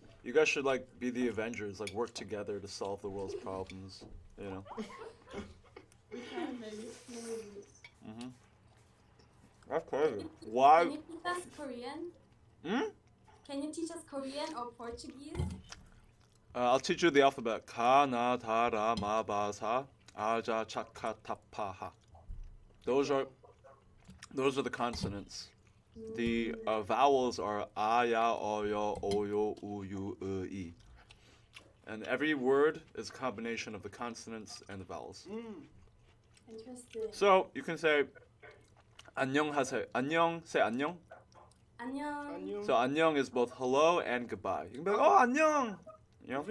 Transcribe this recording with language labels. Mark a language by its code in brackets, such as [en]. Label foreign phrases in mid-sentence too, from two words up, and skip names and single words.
[en] You guys should like be the Avengers, like work together to solve the world's problems. You know. We can maybe. Mhm. That's crazy. Why? Can you teach us Korean? Hmm? Can you teach us Korean or Portuguese? I'll teach you the alphabet. [ko] Ka-na-ta-ra-ma-ba-sa aja-chaka-ta-pa-ha. [en] Those are the consonants. The vowels are a, [ko] ya, o, yo, o, yo, u, yu, e. [en] And every word is a combination of the consonants and the vowels. Interesting. So you can say [ko] 안녕하세요. 안녕, [en] say 안녕. [ko] 안녕. [en] So 안녕 is both hello and goodbye. You can be like, oh 안녕. You know?